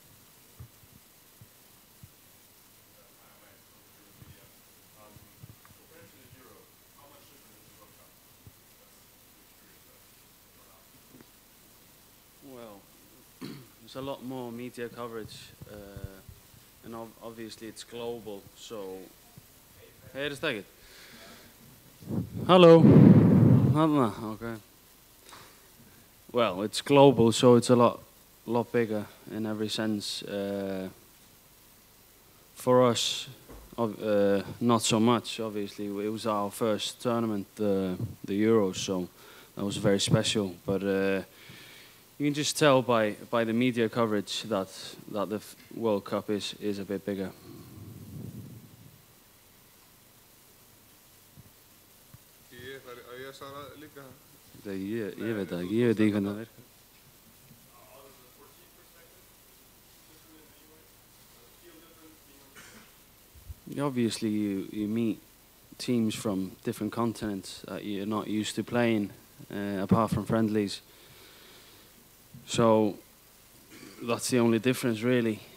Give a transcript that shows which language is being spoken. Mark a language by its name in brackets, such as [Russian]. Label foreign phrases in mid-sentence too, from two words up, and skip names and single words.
[English] Well, there's a lot more media coverage, and obviously it's global, so... [Icelandic] Heyrist ekkert? [English] Hello? Okay. Well, it's global, so it's a lot bigger in every sense. For us, not so much, obviously. It was our first tournament, the Euros, so that was very special. But you can just tell by the media coverage that the World Cup is a bit bigger. [Icelandic] Ég veit það ekki, ég veit ekki hvernig það virkar. [English] Obviously, you meet teams from different continents that you're not used to playing, apart from friendlies. So that's the only difference, really.